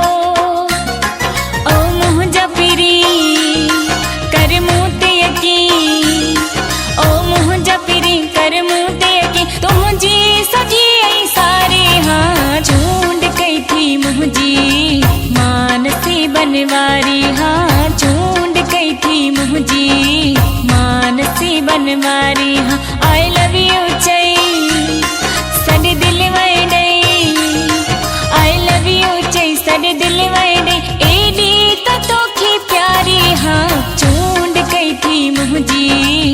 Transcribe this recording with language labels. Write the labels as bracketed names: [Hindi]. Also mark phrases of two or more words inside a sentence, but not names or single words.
[Sindhi] ओ मुंहिंजा पीरी कर मूं ते यकीन ओ मुंहिंजा पीरी कर मूं ते यकीन तुंहिंजी सॼी ऐं सारी हाँ चूंड कई थी मुंहिंजी मानसी बनवारी हाँ चूंड कई थी मुंहिंजी मानसी बनवारी हाँ [English] I love you [Sindhi] चई सड दिल में नहीं [English] I love you [Sindhi] चई सड दिल में नहीं एडी तोखी प्यारी हाँ चूंड कई थी मुझी